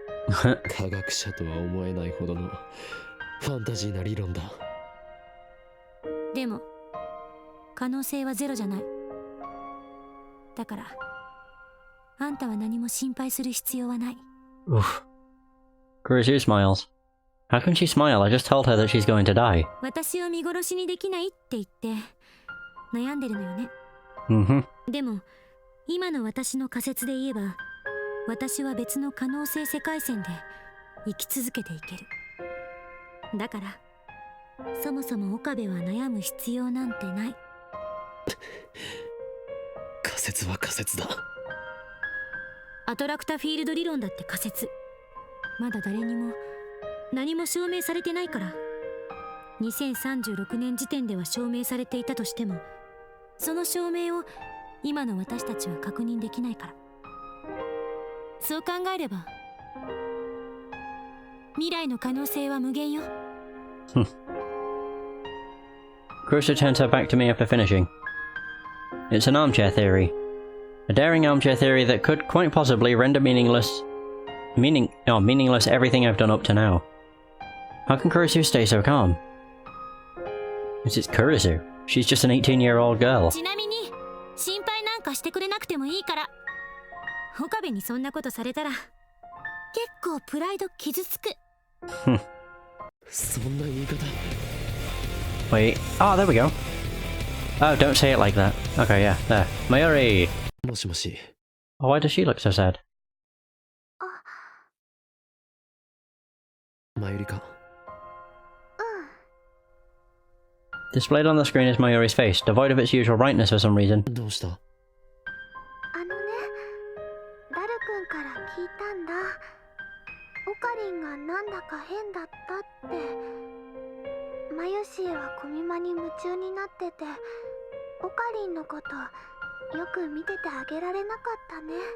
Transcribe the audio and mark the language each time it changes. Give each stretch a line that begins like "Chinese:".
Japanese: 科学者とは思えないほどのファンタジーな理論だ。でも可能性はゼロじゃない。だからあんたは何も心配する必要はない。
English: Oof. Kurusu smiles. How can she smile? I just told her that she's going to die.
Japanese: 私を見殺しにできないって言って悩んでるのよね。 Mm-hmm. でも今の私の仮説で言えば、私は別の可能性世界線で生き続けていける。だからそもそも岡部は悩む必要なんてない。仮説は仮説だ。アトラクタフィールド理論だって仮説。まだ誰にも何も証明されてないから。 2036年時点では証明されていたとしても、その証明を今の私たちは確認できないから。そう考えれば未来の可能性は無限よ。
English: Kurusu turns her back to me after finishing. It's an armchair theory. A daring armchair theory that could quite possibly render meaningless everything I've done up to now. How can Kurusu stay so calm? It's Kurusu. She's just an 18-year-old girl.
Japanese: ちなみに心配なんかしてくれなくてもいいから。岡部にそんなことされたら結構プライド傷つく。そんな言い方。
English: Wait. Oh, there we go. Oh, don't say it like that. Okay, yeah, there. Maori!
Japanese: もしもし。
English: Oh, why does she look so sad?
Japanese: マユリか。
English: Displayed on the screen is Mayuri's face, devoid of its usual brightness for some reason.
Japanese: どうした？ダル君から聞いたんだ。オカリンがなんだか変だったって。マユシーはコミマに夢中になってて、オカリンのことよく見ててあげられなかったね。